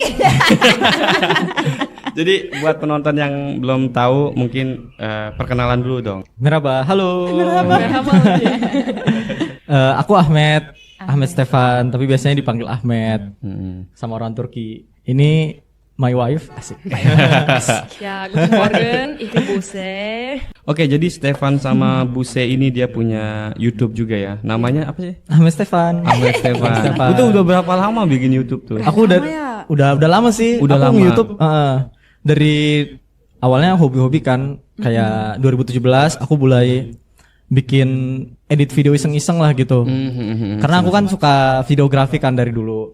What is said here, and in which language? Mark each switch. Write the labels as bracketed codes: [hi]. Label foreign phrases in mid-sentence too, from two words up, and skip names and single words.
[id] jadi buat penonton yang belum tahu mungkin perkenalan dulu dong. [tr] Merhaba, halo. Merhaba. [id] Aku Ahmed Stefan, tapi biasanya dipanggil Ahmed sama orang Turki. [en] Ini my wife, [id] asik. Ya, [de] guten Morgen, ich bin Buse. [id] Oke, jadi Stefan sama Buse ini dia punya YouTube juga ya. Namanya apa sih? Ahmed Stefan. Ahmed Stefan. Stefan. Itu udah berapa lama bikin YouTube tuh? Aku udah lama sih. Udah aku lama. nge-YouTube dari awalnya hobi-hobi kan, kayak 2017 aku mulai bikin edit video iseng-iseng lah gitu. Karena aku kan suka videografi kan dari dulu.